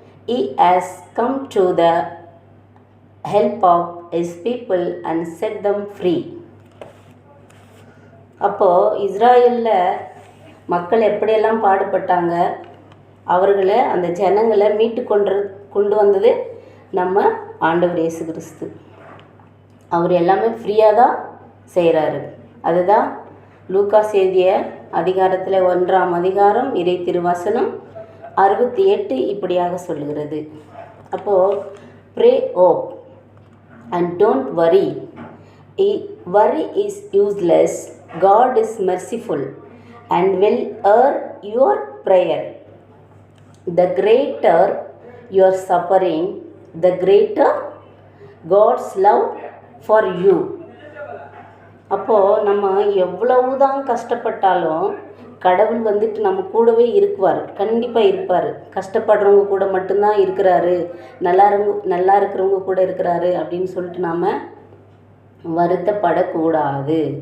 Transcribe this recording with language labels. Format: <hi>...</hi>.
<en>He has come to the help of his people and set them free.</en> <ta>அப்போது இஸ்ராயலில் மக்கள் எப்படியெல்லாம் பாடுபட்டாங்க, அவர்களை அந்த ஜனங்களை மீட்டு கொண்டு வந்தது நம்ம ஆண்டவர் இயேசு கிறிஸ்து. அவர் எல்லாமே ஃப்ரீயாக தான் செய்கிறாரு. அதுதான் லூகாஸ் எழுதிய அதிகாரத்தில் 1ஆம் அதிகாரம் இறை திருவசனம் 68 இப்படியாக சொல்லுகிறது.</ta> <en>அப்போது pray hope and don't worry. Worry is useless. God is merciful and will hear your prayer. The greater your suffering, the greater God's love for you.</en> <ta>அப்போது நம்ம எவ்வளவு தான் கஷ்டப்பட்டாலும் கடவுள் நம்ம கூடவே இருக்குவார், கண்டிப்பாக இருப்பார். கஷ்டப்படுறவங்க கூட மட்டும்தான் இருக்கிறாரு, நல்லா இருக்கிறவங்க கூட இருக்கிறாரு அப்படின்னு சொல்லிட்டு நாம் வருத்தப்படக்கூடாது.</ta>